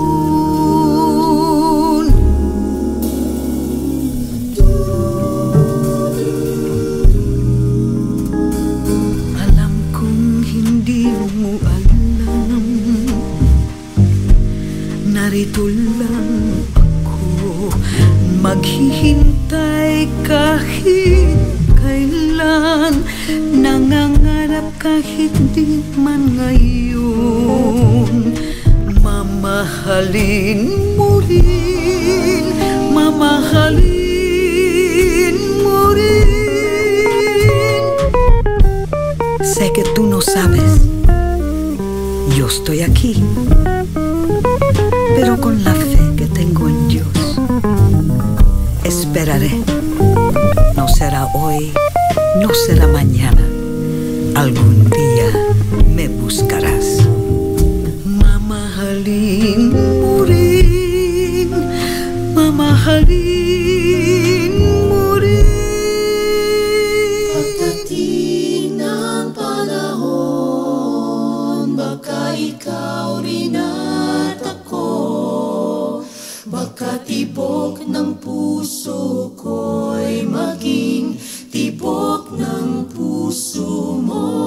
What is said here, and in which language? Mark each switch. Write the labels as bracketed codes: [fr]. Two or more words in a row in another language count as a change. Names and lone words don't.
[tl] Alam kong hindi mo alam, narito lang ako, maghihintay kahit kailan, nangangarap kahit di man ngayon. Mamahalin mo rin, mamahalin mo rin. [es] Sé que tú no sabes, yo estoy aquí, pero con la fe que tengo en Dios, esperaré. No será hoy, no será mañana, algún día me buscarás. [tl] Mamahalin mo rin, mamahalin mo rin. Pagdating ng panahon, baka ikaw rin at ako, baka tibok ng puso ko'y maging tibok ng puso mo.